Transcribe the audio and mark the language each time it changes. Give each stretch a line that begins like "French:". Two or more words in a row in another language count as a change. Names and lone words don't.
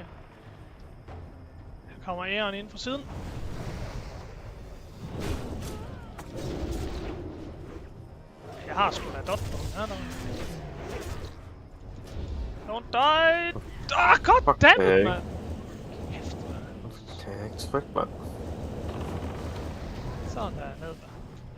Danish: Her kommer Aaron ind fra siden. Jeg har sgu da dot på den her.
English: Don't die! God damn it,
Danish: man! Kæft, man. Kan jeg ikke trykke, mand? Sådan der, ned der.